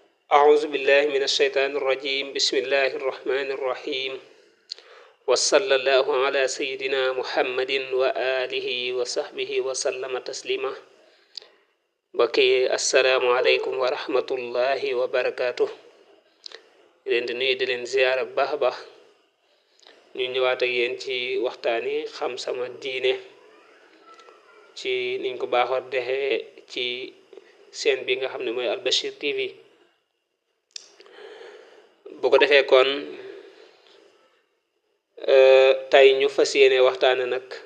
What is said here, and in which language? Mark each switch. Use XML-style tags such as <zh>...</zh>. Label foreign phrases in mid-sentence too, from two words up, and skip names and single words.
<ar>أعوذ بالله من الشيطان الرجيم بسم الله الرحمن الرحيم وصلى الله على سيدنا محمد وآله وصحبه وسلم تسليما بكي السلام عليكم ورحمة الله وبركاته</ar> <wo>leen di nuyu di leen ziyaara bu baax a baax ñu ñëwaat ak yéen ci waxtaani xam sama diine ci niñ ko baaxoo defee ci seen bi nga xam ne mooy Al Bachir TV bu ko defee kon tey ñu fas yéene waxtaane nag</wo>